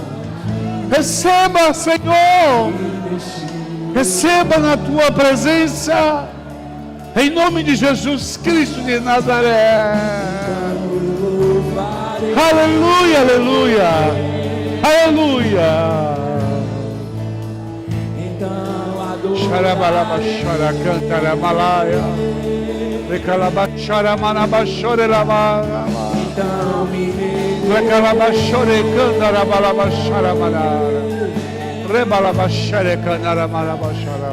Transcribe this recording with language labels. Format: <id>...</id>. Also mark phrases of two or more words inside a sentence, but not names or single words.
<pt>Receba, Senhor. Receba na tua presença, em nome de Jesus Cristo de Nazaré. Aleluia, aleluia, aleluia. Xarabalaba, xara, cantara, malaia. Recalaba, xara, manaba, xore, lava. Recalaba, xore, cantara, balaba, xara, manara. Rebalaba, xare, cantara, malaba, xara.</pt>